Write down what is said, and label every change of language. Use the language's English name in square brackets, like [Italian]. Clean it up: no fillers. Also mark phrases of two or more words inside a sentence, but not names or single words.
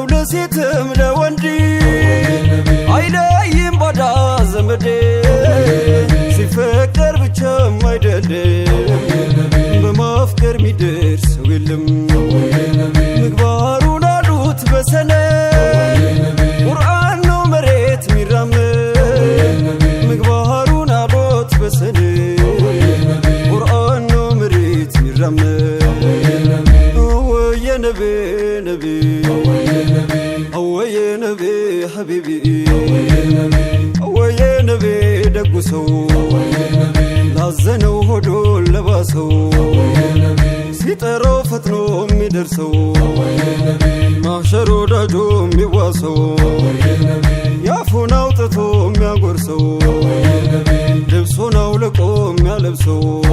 [Amharic] ለሴትም ለወንድ አይለይም ባዳ ዘመዴ ሲፈቀር ብቻም አይደለም በማፍቀር ሚደርስ ሰው የለም ምግባሩን አሉት በሰነድ ቁርአን ነው መሬት ሚራመድ ምግባሩን አሉት በሰነድ ቁርአን ነው መሬት ሚራመድ [Arabic] ويا نبي نبي ويا نبي حبيبي ويا نبي [Amharic] ደጉ ሰው ላዘነው ሆዶ ለባሰው ሲጠራው ፈጥኖ የሚደርሰው ማሸር ወዳጆ የሚዋሰው ያፉን አውጥቶ የሚያጎርሰው ልብሱን አውልቆ የሚያለብሰው